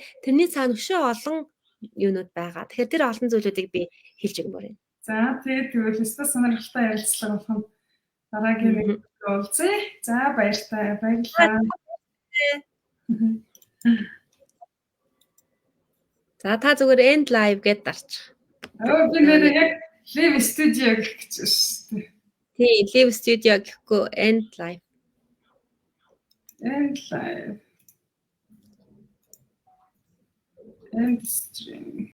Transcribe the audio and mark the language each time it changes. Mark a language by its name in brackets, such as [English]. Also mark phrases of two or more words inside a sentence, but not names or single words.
[Mongolian] Тэрний цаана өшөө олон юунууд байгаа. Тэгэхээр тэр олон зүйлүүдийг би хэлж өгмөр байна. За тэгвэл өстө сонирхолтой ярилцлага болох нь дараагийн уулзъя. За баярлалаа. За та зүгээр [English] end live [Mongolian] гэдээ дарчих. Би нэр яг [English] live studio [Mongolian] гэх гэж байна шүү дээ. Тий, [English] live studio гэхгүй end live. End live. End stream.